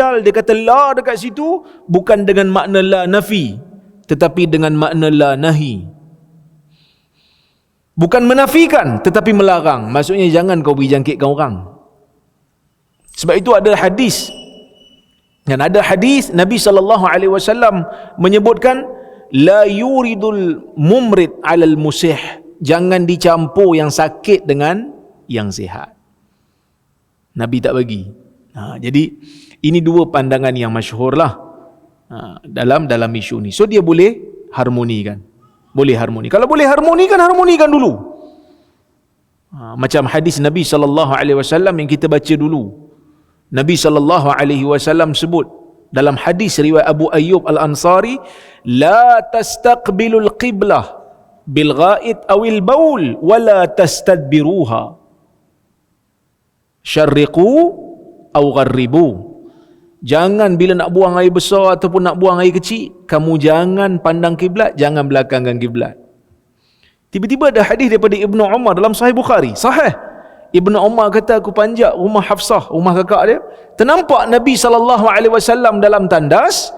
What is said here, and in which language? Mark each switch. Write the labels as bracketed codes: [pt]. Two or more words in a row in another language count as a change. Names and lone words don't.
[ms] Dia kata la dekat situ bukan dengan makna [ar] لا نافية, [ms] tetapi dengan makna [ar] لا ناهية. [ms] Bukan menafikan tetapi melarang. Maksudnya jangan kau beri jangkitkan orang. Sebab itu ada hadis, dan ada hadis Nabi SAW menyebutkan [ar] لا يورد الممرض على المصح, [ms] jangan dicampur yang sakit dengan yang sihat. Nabi tak bagi. Jadi ini dua pandangan yang masyhur lah dalam isu ni. So dia boleh harmonikan. Boleh harmoni. Kalau boleh harmonikan dulu. Macam hadis Nabi SAW yang kita baca dulu. Nabi SAW sebut dalam hadis riwayat Abu Ayyub Al-Ansari, [ar] لا تستقبلوا القبلة بالغائط أو البول ولا تستدبروها شرقوا أو غربوا. [ms] Jangan bila nak buang air besar ataupun nak buang air kecil, kamu jangan pandang kiblat, jangan belakangkan kiblat. Tiba-tiba ada hadis daripada Ibnu Umar dalam Sahih Bukhari. Sahih. Ibnu Umar kata, aku panjat rumah Hafsah, rumah kakak dia, ternampak Nabi SAW dalam tandas.